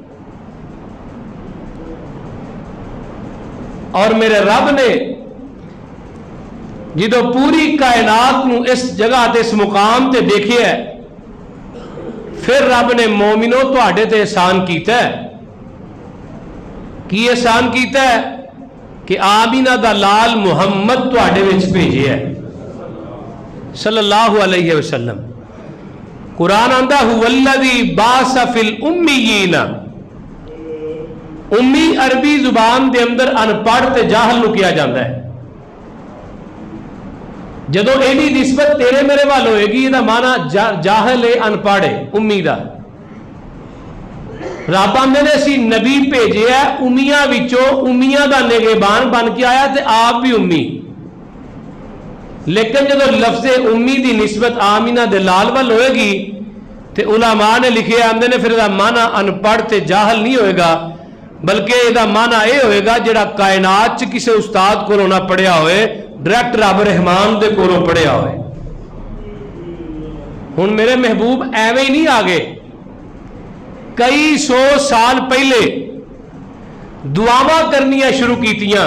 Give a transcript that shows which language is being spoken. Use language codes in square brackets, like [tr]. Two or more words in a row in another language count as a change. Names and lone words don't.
[pa] اور میرے رب نے جو پوری کائنات نوں اس جگہ تے اس مقام تے ویکھیا، فیر رب نے مومنو تہاڈے تے احسان کیتا ہے. کی احسان کیتا ہے؟ کہ آمنہ دا لال محمد تہاڈے وچ بھیجیا [ar] صلى الله عليه وسلم. [pa] قرآن آہندا [ar] هو الذي بعث في الأميين. [pa] امی عربی زبان کے اندر ان پڑھ تے جاہل نوں کیا جاتا ہے. جدوں ایدی نسبت تیرے میرے ول ہووےگی، ایہدا معنی جاہل ہے، ان پڑھ ہے، امی دا. رب آہندے نے اسیں نبی بھیجیا امیاں وچوں، امیاں دا نگہبان بن کے آیا تے آپ بھی امی. لیکن جب لفظِ امی کی نسبت آمنہ دے لال ول ہووےگی تو علماء نے لکھے آہندے نے فیر معنی ان پڑھ تے جاہل نہیں ہووےگا، بلکہ اس کا معنی یہ ہووےگا جہڑا کائنات چ کسی استاد کولوں نہ پڑھیا ہووے، ڈائریکٹ رب رحمان دے کولوں پڑھیا ہووے. ہݨ میرے محبوب اینویں ہی نہیں آ گئے. کئی سو سال پہلے دعاواں کرنیاں شروع کیتیاں.